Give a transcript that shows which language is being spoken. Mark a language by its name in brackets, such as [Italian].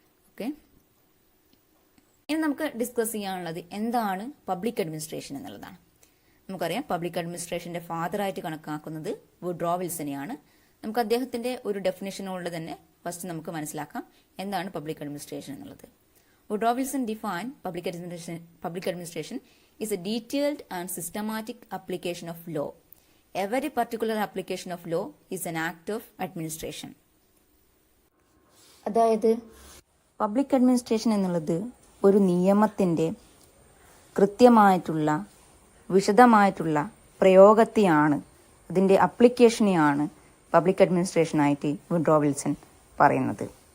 [Malayalam] Okay, ഇനി നമുക്ക് discuss ചെയ്യാനുള്ളത് എന്താണ് പബ്ലിക് അഡ്മിനിസ്ട്രേഷൻ എന്നുള്ളതാണ്. നമുക്കറിയാം പബ്ലിക് അഡ്മിനിസ്ട്രേഷന്റെ ഫാദറായിട്ട് കണക്കാക്കുന്നത് വുഡ്രോ വിൽസനെയാണ്. നമുക്ക് അദ്ദേഹത്തിന്റെ ഒരു ഡെഫിനിഷനോട് തന്നെ ഫസ്റ്റ് നമുക്ക് മനസ്സിലാക്കാം എന്താണ് പബ്ലിക് അഡ്മിനിസ്ട്രേഷൻ എന്നുള്ളത്. [English] Woodrow Wilson define public administration is a detailed and systematic application of law. Every particular application of law is an act of administration. [Malayalam] അതായത് പബ്ലിക് അഡ്മിനിസ്ട്രേഷൻ എന്നുള്ളത് ഒരു നിയമത്തിൻ്റെ കൃത്യമായിട്ടുള്ള വിശദമായിട്ടുള്ള പ്രയോഗത്തെയാണ്, അതിൻ്റെ അപ്ലിക്കേഷനെയാണ് പബ്ലിക് അഡ്മിനിസ്ട്രേഷനായിട്ട് വുഡ്രോ വിൽസൺ പറയുന്നത്.